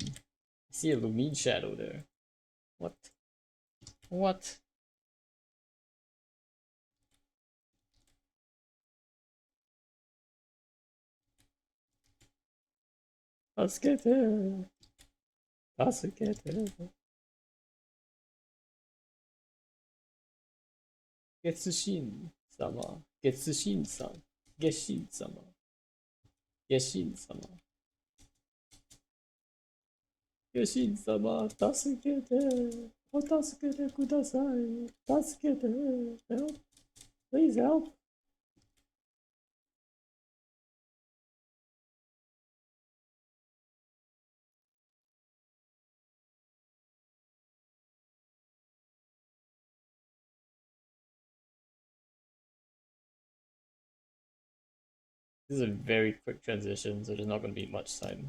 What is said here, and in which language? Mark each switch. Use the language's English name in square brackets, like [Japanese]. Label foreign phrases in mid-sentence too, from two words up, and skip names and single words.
[English] I see a Lumine shadow there. What? What? Basket. Basket. Getshin-sama. Getshin-san. Geshin-sama. Geshin-sama. Geshin-sama. [Japanese] 助けて。お助けてください。助けて。Help. [English] Please help. This is a very quick transition, so there's not going to be much time.